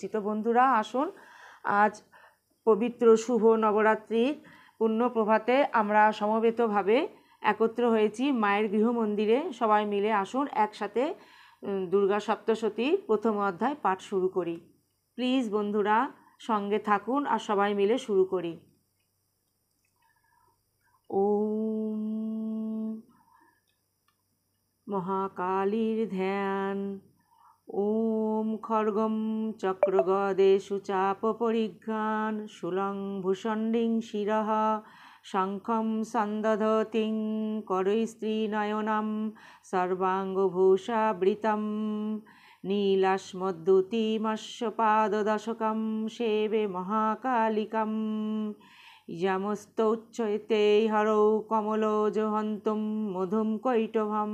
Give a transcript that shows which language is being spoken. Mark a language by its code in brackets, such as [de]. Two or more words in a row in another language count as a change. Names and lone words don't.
[bn] তো বন্ধুরা, আসুন আজ পবিত্র শুভ নবরাত্রির পুণ্য প্রভাতে আমরা সমবেতভাবে একত্র হয়েছি মায়ের গৃহমন্দিরে। সবাই মিলে আসুন একসাথে দুর্গা সপ্তশতীর প্রথম অধ্যায় পাঠ শুরু করি। প্লিজ বন্ধুরা সঙ্গে থাকুন আর সবাই মিলে শুরু করি। ওম মহাকালীর ধ্যান। [sa] ओम खड्गम चक्रगदेषु चाप परिघ्राण शूलं भूषण्डिं शिरः शङ्खं सन्दधतिं करैस्त्रीनयनम सर्वाङ्गभूषावृतम नीलाश्मद्युतिमश्वपाददशकम सेवे महाकालिकम यमस्तौच्चैते हरौ कमलोजहन्तुम मधुम कैटभम।